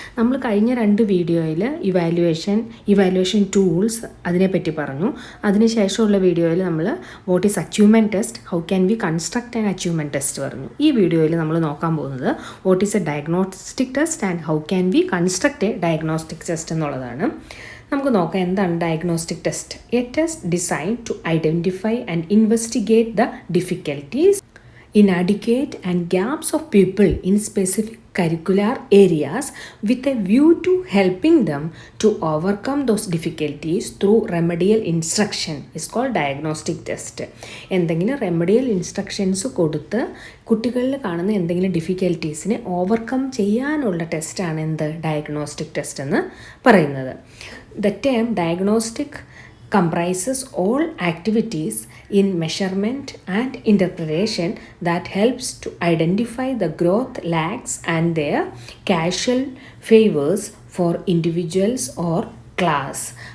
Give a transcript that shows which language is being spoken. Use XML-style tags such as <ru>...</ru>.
<ml>നമ്മൾ കഴിഞ്ഞ 2 വീഡിയോയിൽ ഇവാലുവേഷൻ ടൂൾസ് അതിനെപ്പറ്റി പറഞ്ഞു. അതിനുശേഷമുള്ള വീഡിയോയിൽ നമ്മൾ</ml> <en>what is achievement test, how can we construct an achievement test</en> <ml>പറഞ്ഞു. ഈ വീഡിയോയിൽ നമ്മൾ നോക്കാൻ പോകുന്നത്</ml> <en>what is a diagnostic test and how can we construct a diagnostic test</en> <ml>എന്നുള്ളതാണ്. നമുക്ക് നോക്കാം എന്താണ് diagnostic test.</ml> <en>A test design to identify and investigate the difficulties, inadequate and gaps of people in specific curricular areas with a view to helping them to overcome those difficulties through remedial instruction is called diagnostic test.</en> <ml>എന്തെങ്കിലും remedial instructions കൊടുത്ത് കുട്ടികളിൽ കാണുന്ന എന്തെങ്കിലും ഡിഫിക്കൽട്ടീസിനെ overcome ചെയ്യാനുള്ള ടെസ്റ്റാണ് എന്ത് diagnostic test എന്ന് പറയുന്നത്.</ml> <en>The term diagnostic comprises all activities in measurement and interpretation that helps to identify the growth lags and their causal favors for individuals or class.</en>